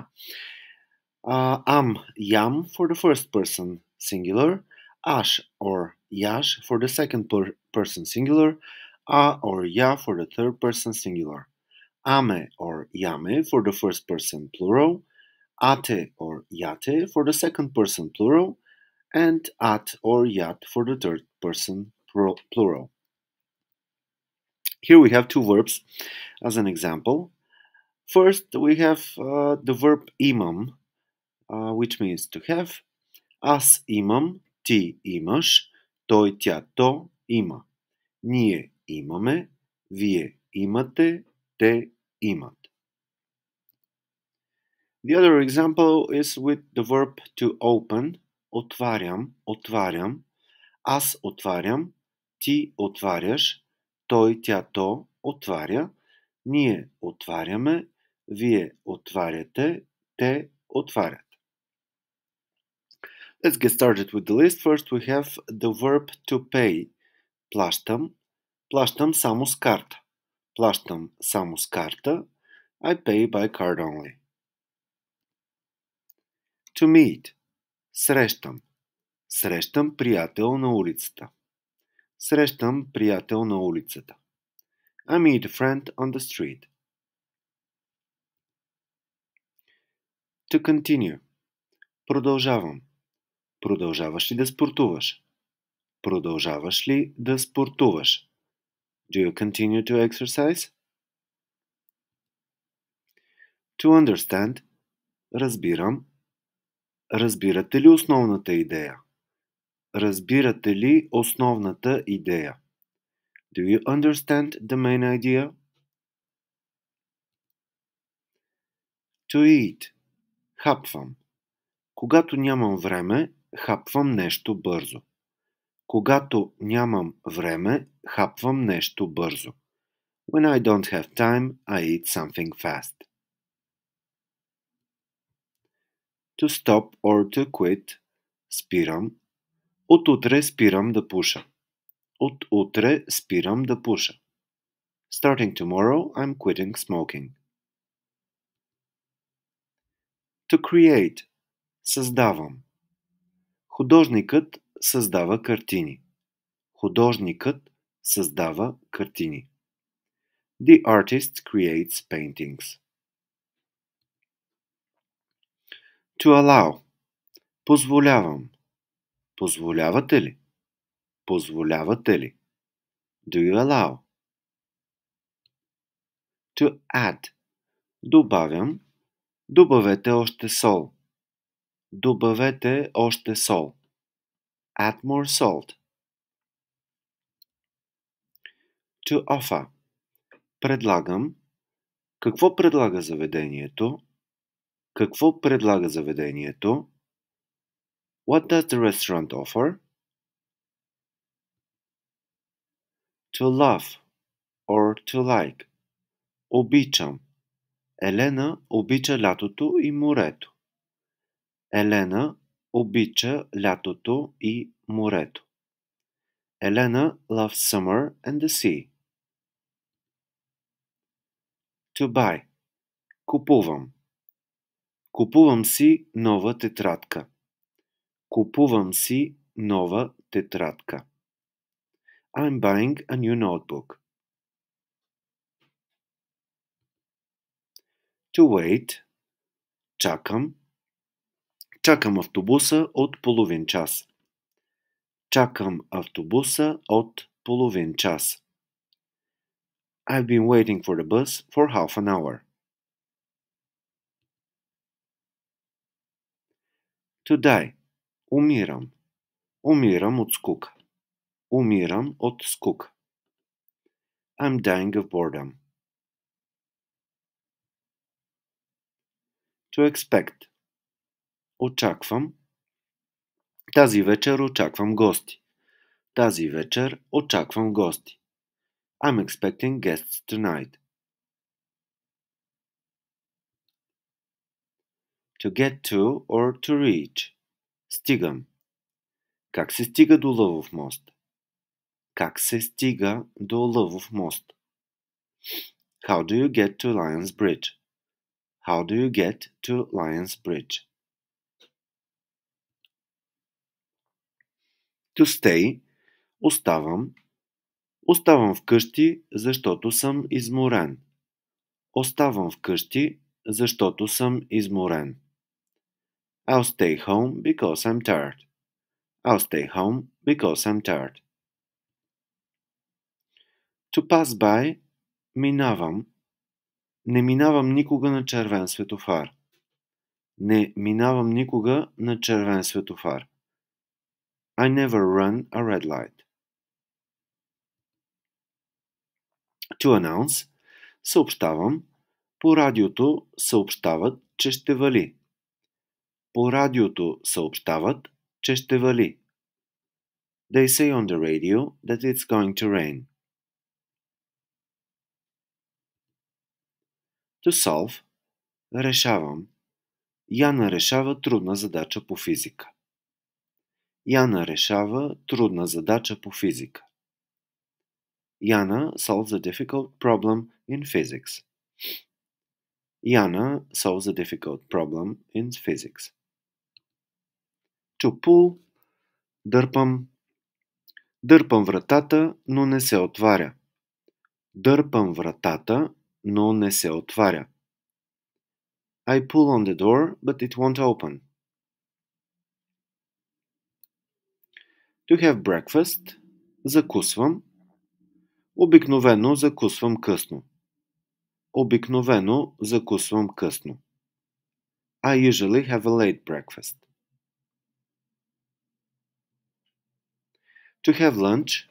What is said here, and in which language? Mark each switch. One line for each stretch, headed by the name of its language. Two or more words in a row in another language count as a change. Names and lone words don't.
English: Am, yam for the first person singular, ash or yash for the second person singular, a or ya for the third person singular, ame or yame for the first person plural, ate or yate for the second person plural, and at or yat for the third person plural. Here we have two verbs as an example. First, we have the verb imam, which means to have.
Bulgarian: Аз имам, ти имаш, той, тя, то има. Ние имаме, вие имате, те имат.
English: The other example is with the verb to open.
Bulgarian: Отварям, отварям. Аз отварям, ти отваряш, той, тя, то отваря. Ние отваряме, вие отваряте, те отварят.
English: Let's get started with the list. First we have the verb to pay.
Bulgarian: Плащам. Плащам само с карта. Плащам само с карта.
English: I pay by card only. To meet.
Bulgarian: Срещам. Срещам приятел на улицата. Срещам приятел на улицата.
English: I meet a friend on the street. To continue.
Bulgarian: Продължавам. Продължаваш ли да спортуваш? Продължаваш ли да спортуваш?
English: Do you continue to exercise? To understand.
Bulgarian: Разбирам. Разбирате ли основната идея? Разбирате ли основната идея?
English: Do you understand the main idea? To eat.
Bulgarian: Хапвам. Когато нямам време, хапвам нещо бързо. Когато нямам време, хапвам нещо бързо.
English: When I don't have time, I eat something fast. To stop or to quit.
Bulgarian: Спирам. От утре спирам да пуша. От утре спирам да пуша.
English: Starting tomorrow, I'm quitting smoking. To create.
Bulgarian: Създавам. Художникът създава картини. Художникът създава картини.
English: The artist creates paintings. To allow.
Bulgarian: Позволявам. Позволявате ли? Позволявате ли?
English: Do you allow? To add.
Bulgarian: Добавям. Добавете още сол. Добавете още сол.
English: Add more salt. To offer.
Bulgarian: Предлагам. Какво предлага заведението? Какво предлага заведението?
English: What does the restaurant offer? To love or to like.
Bulgarian: Обичам. Елена обича лятото и морето. Елена обича лятото и морето.
English: Елена loves summer and the sea. To buy.
Bulgarian: Купувам. Купувам си нова тетрадка. Купувам си нова тетрадка.
English: I'm buying a new notebook. To wait.
Bulgarian: Чакам. Чакам автобуса от половин час. Чакам автобуса от половин час.
English: I've been waiting for the bus for half an hour. To die.
Bulgarian: Умирам. Умирам от скука. Умирам от скука.
English: I'm dying of boredom. To expect.
Bulgarian: Очаквам. Тази вечер очаквам гости. Тази вечер очаквам гости.
English: I'm expecting guests tonight. To get to or to reach.
Bulgarian: Стигам. Как се стига до Лъвов мост? Как се стига до Лъвов мост?
English: How do you get to Lions Bridge? How do you get to Lions Bridge? To stay.
Bulgarian: Оставам. Оставам вкъщи, защото съм изморен. Оставам вкъщи, защото съм изморен.
English: I'll stay home because I'm tired. I'll stay home because I'm tired. To pass by.
Bulgarian: Минавам. Не минавам никога на червен светофар. Не минавам никога на червен светофар.
English: I never run a red light. To announce.
Bulgarian: Съобщавам. По радиото съобщават, че ще вали. По радиото съобщават, че ще вали.
English: They say on the radio that it's going to rain. To solve.
Bulgarian: Решавам. Яна решава трудна задача по физика. Яна решава трудна задача по физика.
English: Яна solves a difficult problem in physics. Яна solves a difficult problem in physics. To pull.
Bulgarian: Дърпам. Дърпам вратата, но не се отваря. Дърпам вратата, но не се отваря.
English: I pull on the door, but it won't open. To have breakfast.
Bulgarian: Закусвам. Обикновено закусвам късно. Обикновено закусвам късно.
English: I usually have a late breakfast. To have lunch.